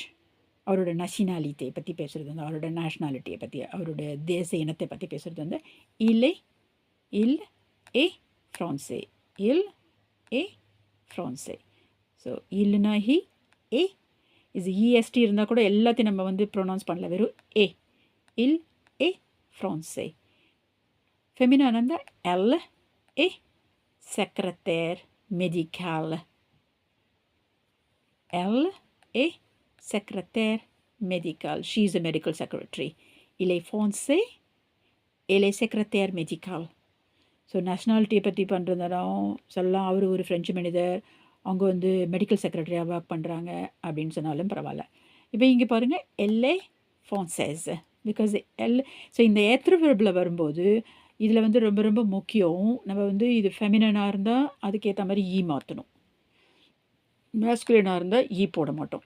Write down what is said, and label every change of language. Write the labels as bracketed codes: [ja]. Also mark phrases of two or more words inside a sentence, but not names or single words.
[ta] அவரோட நேஷனாலிட்டியை பற்றி பேசுகிறது வந்து, அவரோட நேஷ்னாலிட்டியை பற்றி, அவரோட தேச இனத்தை பற்றி பேசுகிறது வந்து [fr] il est français, il est français. [ta] ஸோ இல்லுனா ஹி, ஏ இது இஎஸ்டி இருந்தால் கூட எல்லாத்தையும் நம்ம வந்து ப்ரொனவுன்ஸ் பண்ணல, வெறும் ஏ, [fr] il est français. [ta] ஃபெமினான் இருந்தால் [fr] elle est secrétaire médical, elle est secrétaire médicale, [en] she is a medical secretary. [fr] Il est français, elle est secrétaire médicale. [ta] ஸோ நேஷ்னாலிட்டியை பற்றி பண்ணுறதுனாலும் சொல்லலாம், அவர் ஒரு ஃப்ரெஞ்சு மனிதர், அவங்க வந்து மெடிக்கல் செக்ரட்டரியாக ஒர்க் பண்ணுறாங்க அப்படின்னு சொன்னாலும் பரவாயில்ல. இப்போ இங்கே பாருங்கள், [fr] elle est française, [ta] பிகாஸ் எல். ஸோ இந்த ஏத்ருவர்பில் வரும்போது இதில் வந்து ரொம்ப ரொம்ப முக்கியம், நம்ம வந்து இது ஃபெமினனாக இருந்தால் அதுக்கேற்ற மாதிரி ஈ மாற்றணும், மேஸ்குலினாக இருந்தால் ஈ போட மாட்டோம்.